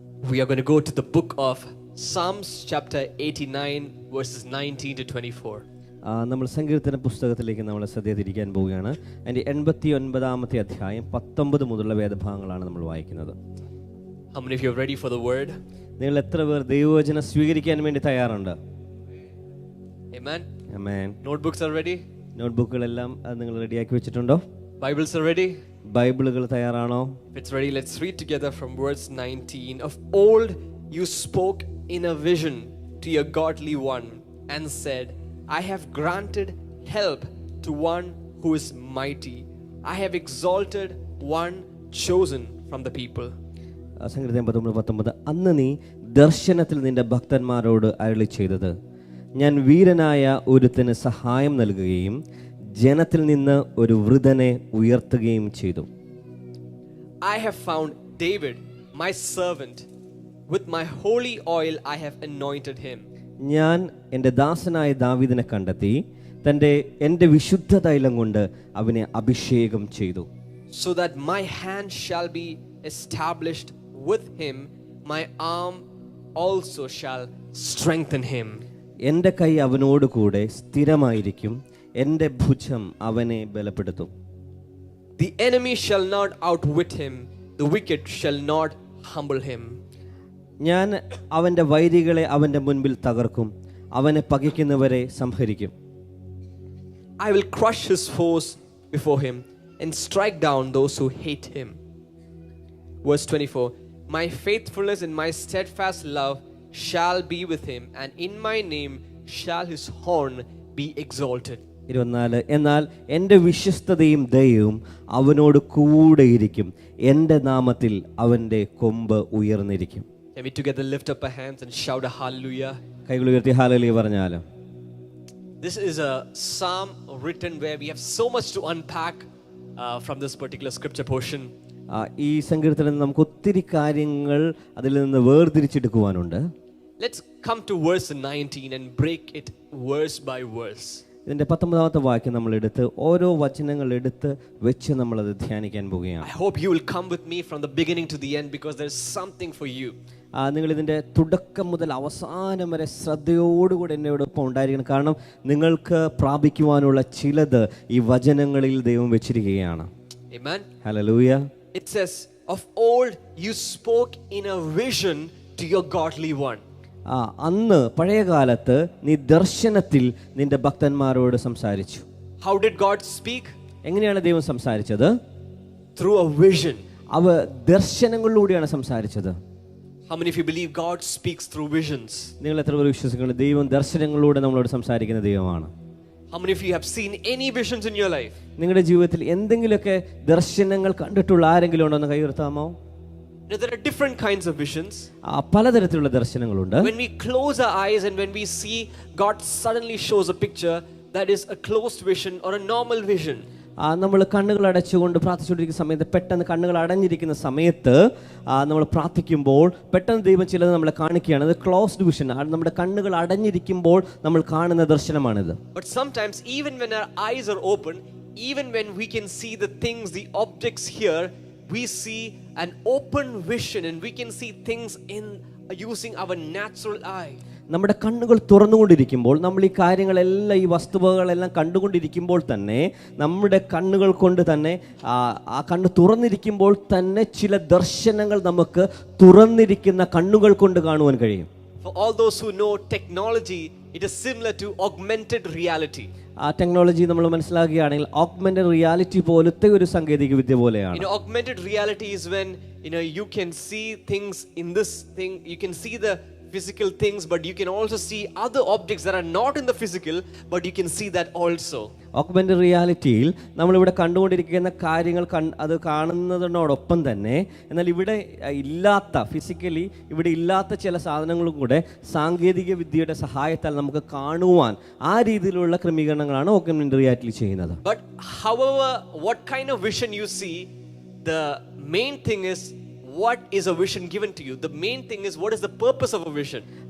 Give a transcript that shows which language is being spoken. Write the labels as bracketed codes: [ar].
[en] We are going to go to the book of Psalms chapter 89 verses 19 to 24. [ml] നമ്മൾ സങ്കീർത്തന പുസ്തകത്തിലേക്ക് നമ്മൾ ശ്രദ്ധ തിരിക്കാൻ പോവുകയാണ്. അതിൻ്റെ 89-ാമത്തെ അധ്യായം 19 മുതലുള്ള വേദഭാഗങ്ങളാണ് നമ്മൾ വായിക്കുന്നത്. [en] How many of you are ready for the word? [ml] നിങ്ങൾ എത്ര പേർ ദൈവവചനം സ്വീകരിക്കാൻ വേണ്ടി തയ്യാറുണ്ട്? [en] Amen. Amen. Notebooks are ready? [ml] നോട്ട്ബുക്കുകളെല്ലാം നിങ്ങൾ റെഡിയാക്കി വെച്ചിട്ടുണ്ടോ? [en] Bibles are ready? [ml] ബൈബിളുകൾ തയ്യാറാണോ? [en] If it's ready, let's read together from verse 19. Of old you spoke in a vision to your godly one and said, I have granted help to one who is mighty. I have exalted one chosen from the people. [ml] സങ്കീർത്തനം 19:19 അന്ന് നീ ദർശനത്തിൽ നിന്റെ ഭക്തന്മാരോട് അരുളി ചെയ്തത്, ഞാൻ വീരനായ ഒരുത്തന് സഹായം നൽകുകയും ജനത്തിൽ നിന്ന് ഒരു വൃതനെ ഉയർത്തുകയും ചെയ്തു. [en] I have found David, my servant. With my holy oil I have anointed him. [ml] ഞാൻ എൻ്റെ ദാസനായ ദാവീദിനെ കണ്ടെത്തി എൻ്റെ വിശുദ്ധ തൈലം കൊണ്ട് അവനെ അഭിഷേകം ചെയ്തു. [en] So that my hand shall be established with him, my arm also shall strengthen him. [ml] എൻ്റെ കൈ അവനോട് കൂടെ സ്ഥിരമായിരിക്കും, എൻ്റെ ഭുജം അവനെ ബലപ്പെടുത്തും. [en] The enemy shall not outwit him, the wicked shall not humble him. [ml] ഞാൻ അവൻ്റെ വൈരികളെ അവൻ്റെ മുൻപിൽ തകർക്കും, അവനെ പകയ്ക്കുന്നവരെ സംഹരിക്കും. [en] I will crush his foes before him and strike down those who hate him. Verse 24. My faithfulness and my steadfast love shall be with him, and in my name shall his horn be exalted. [ml] 24 എന്നാൽ എൻ്റെ വിശ്വസ്തതയും ദയയും അവനോട് കൂടെയിരിക്കും, എൻ്റെ നാമത്തിൽ അവൻ്റെ കൊമ്പ് ഉയർന്നിരിക്കും. [en] Can we together lift up our hands and shout a hallelujah? [ml] കൈകൾ ഉയർത്തി ഹല്ലേലൂയ പറഞ്ഞാലോ? [en] This is a psalm written where we have so much to unpack from this particular scripture portion. [ml] ഈ സങ്കീർത്തനം നമുക്ക് ഒത്തിരി കാര്യങ്ങൾ അതിൽ നിന്ന് വേർതിരിച്ചെടുക്കുവാനുണ്ട്. [en] Let's come to verse 19 and break it verse by verse. [ml] ഇതിൻ്റെ 19-ാമത്തെ വാക്യം നമ്മൾ എടുത്ത് ഓരോ വചനങ്ങൾ എടുത്ത് വെച്ച് നമ്മളത് ധ്യാനിക്കാൻ പോവുകയാണ്. [en] I hope you will come with me from the beginning to the end because there's something for you. [ml] നിങ്ങൾ ഇതിൻ്റെ തുടക്കം മുതൽ അവസാനം വരെ ശ്രദ്ധയോടുകൂടി എന്നോടൊപ്പം ഉണ്ടായിരിക്കണം. കാരണം നിങ്ങൾക്ക് പ്രാപിക്കുവാനുള്ള ചിലത് ഈ വചനങ്ങളിൽ ദൈവം വെച്ചിരിക്കുകയാണ്. [en] Amen. [ml] Hallelujah. [en] It says, of old you spoke in a vision to your godly one. [ml] അന്ന് പഴയ കാലത്ത് നീ ദർശനത്തിൽ നിന്റെ ഭക്തന്മാരോട് സംസാരിച്ചു. [en] How did God speak? [ml] എങ്ങനെയാണ് ദൈവം സംസാരിച്ചത്? [en] Through a vision. [ml] അവ ദർശനങ്ങളിലൂടെയാണ് സംസാരിച്ചത്. [en] How many of you believe God speaks through visions? [ml] നിങ്ങൾ എത്ര പേർ വിശ്വസിക്കുന്നു ദൈവം ദർശനങ്ങളിലൂടെ നമ്മളോട് സംസാരിക്കുന്ന ദൈവമാണ്? [en] How many of you have seen any visions in your life? [ml] നിങ്ങളുടെ ജീവിതത്തിൽ എന്തെങ്കിലുമൊക്കെ ദർശനങ്ങൾ കണ്ടിട്ടുള്ള ആരെങ്കിലും ഉണ്ടോ എന്ന് കൈ ഉയർത്താമോ? [en] There are different kinds of visions. [ml] പലതരത്തിലുള്ള ദർശനങ്ങളുണ്ട്. [en] When we close our eyes and when we see God suddenly shows a picture that is a closed vision or a normal vision. [ml] നമ്മൾ കണ്ണുകൾ അടച്ചുകൊണ്ട് പ്രാർത്ഥിച്ചുകൊണ്ടിരിക്കുന്ന സമയത്ത് പെട്ടെന്ന് കണ്ണുകൾ അടഞ്ഞിരിക്കുന്ന സമയത്ത് നമ്മൾ പ്രാർത്ഥിക്കുമ്പോൾ പെട്ടെന്ന് ദൈവം ചിലത് നമ്മളെ കാണിക്കുകയാണ്. അത് ക്ലോസ്ഡ് വിഷൻ, നമ്മുടെ കണ്ണുകൾ അടഞ്ഞിരിക്കുമ്പോൾ നമ്മൾ കാണുന്ന ദർശനമാണിത്. [en] But sometimes even when our eyes are open, even when we can see the things, the objects here, we see an open vision and we can see things in using our natural eye. [ml] നമ്മുടെ കണ്ണുകൾ തുറന്നുകൊണ്ടിരിക്കുമ്പോൾ നമ്മൾ ഈ കാര്യങ്ങളെല്ലാം ഈ വസ്തുവകളെല്ലാം കണ്ടുകൊണ്ടിരിക്കുമ്പോൾ തന്നെ നമ്മുടെ കണ്ണുകൾ കൊണ്ട് തന്നെ ആ കണ്ണ് തുറന്നിരിക്കുമ്പോൾ തന്നെ ചില ദർശനങ്ങൾ നമുക്ക് തുറന്നിരിക്കുന്ന കണ്ണുകൾ കൊണ്ട് കാണുവാൻ കഴിയും. [en] For all those who know technology, it is similar to augmented reality. [ml] ആ ടെക്നോളജി നമ്മൾ മനസ്സിലാക്കുകയാണെങ്കിൽ ഓഗ്മെന്റഡ് റിയാലിറ്റി പോലത്തെ ഒരു സാങ്കേതിക വിദ്യ പോലെയാണ്. [en] Augmented reality is when you can see things in this thing, you can see the physical things, but you can also see other objects that are not in the physical, but you can see that also. [ml] Augmented റിയാലിറ്റിയിൽ നമ്മളിവിടെ കണ്ടുകൊണ്ടിരിക്കുന്ന കാര്യങ്ങൾ അത് കാണുന്നതിനോടൊപ്പം തന്നെ എന്നാൽ ഇവിടെ ഇല്ലാത്ത physically ഇവിടെ ഇല്ലാത്ത ചില സാധനങ്ങളും കൂടെ സാങ്കേതിക വിദ്യയുടെ സഹായത്താൽ നമുക്ക് കാണുവാൻ ആ രീതിയിലുള്ള ക്രമീകരണങ്ങളാണ് ഓഗ്മെന്റഡ് റിയാലിറ്റി ചെയ്യുന്നത്. [en] But however what kind of vision you see, the main thing is what is a vision given to you. The main thing is, what is the purpose of a vision?